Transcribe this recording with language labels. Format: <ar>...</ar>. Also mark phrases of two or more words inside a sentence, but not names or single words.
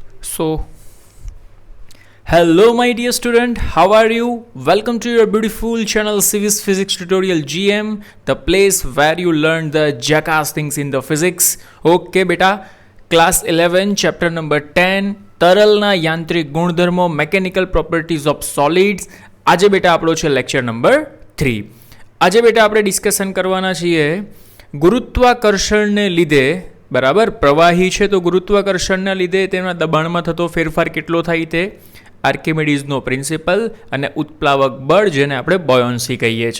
<en>So, hello my dear student, how are you? Welcome to your beautiful channel Civis Physics Tutorial GM, the place where you learn the jackass things in the physics. Okay beta, class 11 chapter number 10</en> <gu>તરલના યાંત્રિક ગુણધર્મો</gu> <en>mechanical properties of solids.</en> <gu>આજે બેટા આપણો છે લેક્ચર નંબર 3. આજે બેટા આપણે ડિસ્કશન કરવાના છીએ ગુરુત્વાકર્ષણને લીધે, બરાબર, પ્રવાહી છે તો ગુરુત્વાકર્ષણના લીધે તેના દબાણમાં થતો ફેરફાર કેટલો થાય તે આર્કિમિડીઝનો પ્રિન્સિપલ અને ઉત્પ્લાવક બળ જેને આપણે બોયોન્સી કહીએ છીએ.</gu>